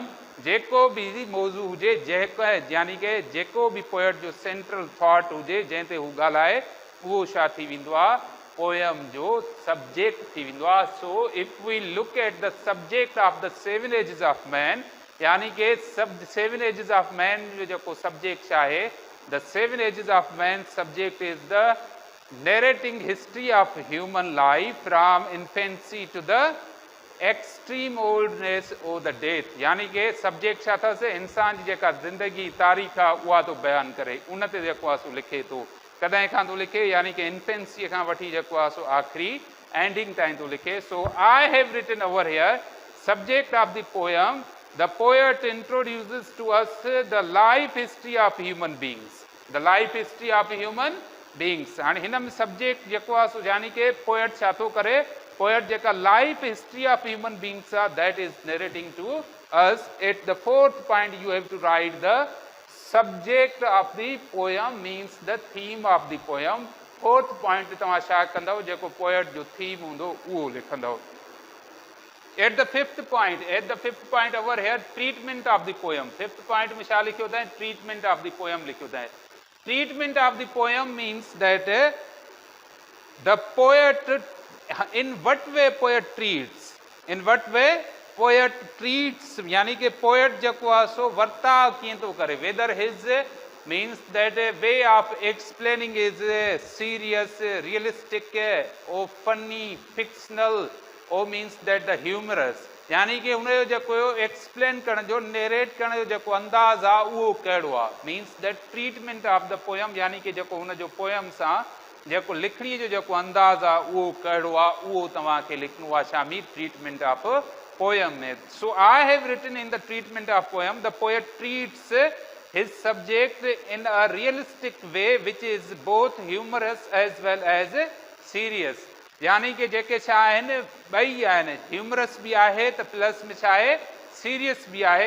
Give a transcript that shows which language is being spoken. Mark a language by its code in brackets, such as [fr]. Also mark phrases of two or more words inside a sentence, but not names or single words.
[sd] जेको बि मौज़ू हुजे जेको यानी कि जेको बि पोएट जो [en] central thought [sd] हुजे जंहिं ते हू ॻाल्हाए उहो छा थी वेंदो आहे पोयम जो सब्जेक्ट थी वेंदो आहे. [en] So if we look at the subject of the 7 Ages of Man [sd] यानी कि सब [en] 7 Ages of Man [sd] जो जेको सब्जेक्ट आहे [en] The 7 Ages of Man subject is the narrating history of human life from infancy to the extreme oldness and the death. [sd] यानी कि सब्जेक्ट छा अथसि इंसान जी जेका ज़िंदगी तारीख़ आहे उहा थो बयानु करे उन ते जेको आहे सो लिखे थो. कॾहिं खां थो लिखे यानी कि इन्फेंसीअ खां वठी जेको आहे सो आख़िरी एंडिंग ताईं थो लिखे. [en] So I have written over here subject of the poem. The poet introduces to us the life history of human beings. The life history of human beings. [sd] हाणे हिन में सब्जेक्ट जेको आहे सो यानी कि पोएट छा थो करे पोएट जेका [en] life history of human beings [sd] आहे [en] that is narrating to us. At the fourth point you have to write the subject of the poem means the theme of the poem मीन्स द थीम ऑफ द पोयम. fourth point [sd] तव्हां छा कंदव जेको पोएट जो थीम हूंदो उहो लिखंदव. [en] At the fifth point over here treatment of the poem. Fifth point [sd] में छा लिखियो अथई [en] treatment of the poem [sd] लिखियो अथई. [en] Treatment of the poem means that the poet in what way poet treats. In what way poet treats [sd] यानी कि poet जेको आहे सो वर्ताव कीअं थो करे [en] whether his means that way of explaining is serious, realistic or funny, fictional or means that the humorous. [sd] यानी कि उनजो जेको एक्सप्लेन करण जो नेरेट करण जो जेको अंदाज़ आहे उहो कहिड़ो आहे [en] means that treatment of the poem [sd] यानी कि जेको हुनजो पोयम सां जेको लिखणी जो जेको अंदाज़ आहे उहो कहिड़ो आहे उहो तव्हांखे लिखणो आहे शामी [en] treatment of poem [sd] में. [en] So I have written in the treatment of poem the poet treats his subject in a realistic way which is both humorous as well as serious. [sd] यानी कि जेके छा आहिनि ॿई आहिनि ह्यूमरस बि आहे त प्लस में छा आहे सीरियस बि आहे.